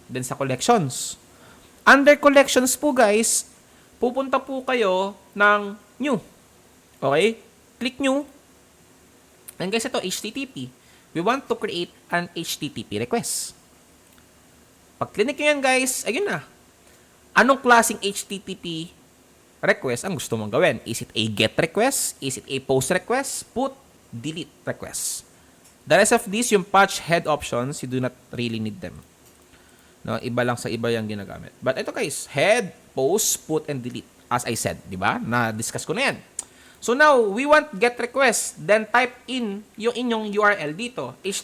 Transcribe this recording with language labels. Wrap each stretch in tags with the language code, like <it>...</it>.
<tl>Then sa collections. Under collections po guys, pupunta po kayo ng new. Okay? Click new.</tl> <en>And guys, ito HTTP. We want to create an HTTP request.</en> <tl>Pag click nyo yan guys, ayun na. Anong klaseng HTTP request ang gusto mong gawin?</tl> <en>Is it a GET request? Is it a POST request? Put, delete request. The rest of these, yung patch head options, you do not really need them.</en> <tl>No, iba lang sa iba yung ginagamit. But ito guys, head, post, put, and delete.</tl> <en>As I said,</en> <tl>di ba? Na-discuss ko na yan.</tl> <en>So now, we want get request. Then type in yung inyong URL dito.</en>